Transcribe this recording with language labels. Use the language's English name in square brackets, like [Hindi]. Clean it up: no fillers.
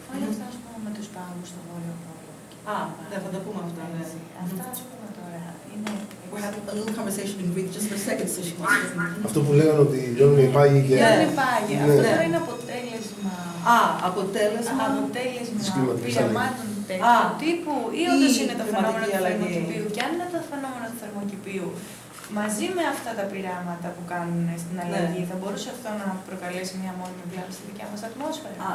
[Greek] Όλα αυτά, ας πούμε, με τους πάγους στο Βόρειο Πόλο. Δεν θα τα πούμε αυτά, ναι. Αυτά, ας πούμε, τώρα είναι... [English] We're having a little conversation in Greek just for a second, so she wants to... [Greek] Αυτό που λέγανε ότι λιώνουν οι πάγοι και... Λιώνουν οι πάγοι. Ναι. Αυτό τώρα είναι αποτέλεσμα... αποτέλεσμα πειραμάτων τέτοιου τύπου ή όντως είναι το φαινόμενο του θερμοκηπίου. Και αν είναι το φαινόμενο του θερμοκηπίου, μαζί με αυτά τα πειράματα που κάνουν στην αλλαγή, θα μπορούσε αυτό να προκαλέσει μια μόνιμη βλάβη στη δικιά μας ατμόσφαιρα?